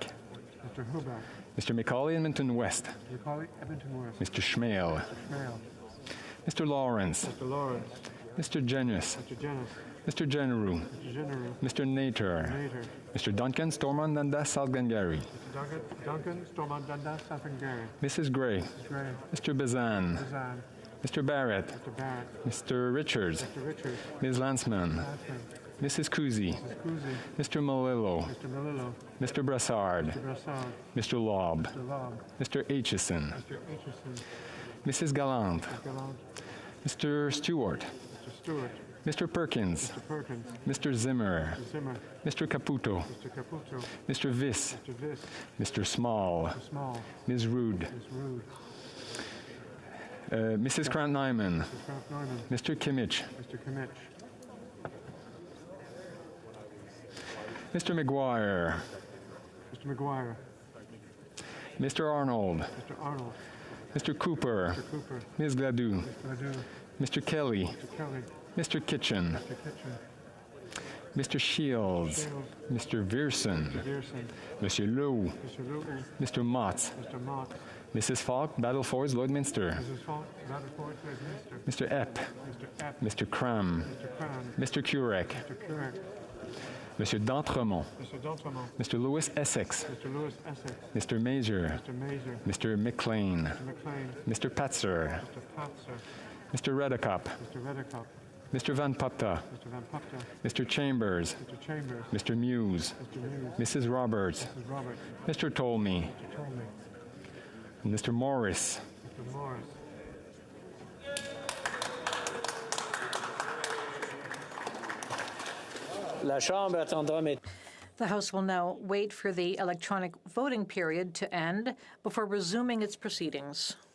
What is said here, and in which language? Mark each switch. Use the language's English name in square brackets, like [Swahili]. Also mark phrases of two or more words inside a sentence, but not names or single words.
[English] Mr. Macaulay Edmonton West. Mr. Schmale. Mr. Lawrence. Mr. Genius. Mr. Generou. Mr. Nater. Mr. Duncan Stormont Dundas South Glengarry. Mrs. Gray. Mr. Bazan. Mr. Barrett. Mr. Richards. Ms. Lanceman. Mrs. Cousy. Mr. Malillo. Mr. Brassard. Mr. Lobb. Mr. Aitchison. Mrs. Gallant. Mr. Stewart. Mr. Stewart. Mr. Perkins. Mr. Perkins. Mr. Zimmer. Mr. Zimmer. Mr. Caputo. Mr. Caputo. Mr. Viss. Mr. Viss. Mr. Small. Mr. Small. Ms. Rude. Ms. Rude. Mrs. Krant-Nyman. Mrs. Krant-Nyman. Mr. Kimmich. Mr. Kimmich. Mr. McGuire. Mr. McGuire. Mr. Arnold. Mr. Arnold. Mr. Cooper. Mr. Cooper. Ms. Gladue. Ms. Gladue. Mr. Kelly. Mr. Kelly. Mr. Kitchen. Mr. Kitchen. Mr. Shields. Mr. Viersen. Mr. Viersen. Monsieur Lowe. Mr. Lowe. Mr. Mott. Mr. Mott. Mrs. Falk, Battlefords, Lloydminster. Mrs. Falk, Battlefords, Lloydminster. Mr. Epp. Mr. Epp. Mr. Cram. Mr. Cram. Mr. Curek. Mr. Curek. Monsieur d'Entremont. Mr. D'Entremont. Mr. Lewis Essex. Mr. Lewis Essex. Mr. Mazur. Mr. Mazur. Mr. McLean. Mr. McLean. Mr. Patzer. Mr. Patzer. Mr. Redekop. Mr. Redekop. Mr. Van Pupta. Mr. Van Pupta. Mr. Chambers. Mr. Chambers. Mr. Muse. Mr. Muse. Mrs. Roberts. Mrs. Roberts. Mr. Tolmie. Mr. Tolmie. And Mr. Morris. Mr. Morris. [French] La Chambre attendra mes... [English] The House will now wait for the electronic voting period to end before resuming its proceedings.